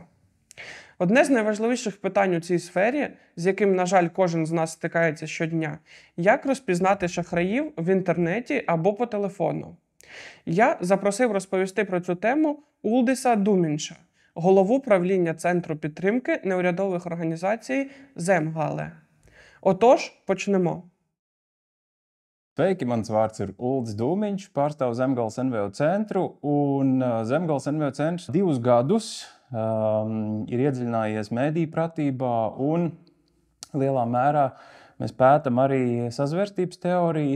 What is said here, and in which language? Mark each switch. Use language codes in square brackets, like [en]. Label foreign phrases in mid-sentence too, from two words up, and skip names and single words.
[uk] Одне з найважливіших питань у цій сфері, з яким, на жаль, кожен з нас стикається щодня – як розпізнати шахраїв в інтернеті або по телефону. Я запросив розповісти про цю тему Улдиса Думінша, голову правління Центру підтримки неурядових організацій Земгале. Отож, почнемо. [lv] Sveiki, mans vārds ir Uldis Dūmiņš, pārstāvu Zemgales NVO centru. Zemgales NVO centrs 2 gadus ir iedziļinājies mediju pratībā un lielā mērā mēs pētam arī sazvērstības teorijas.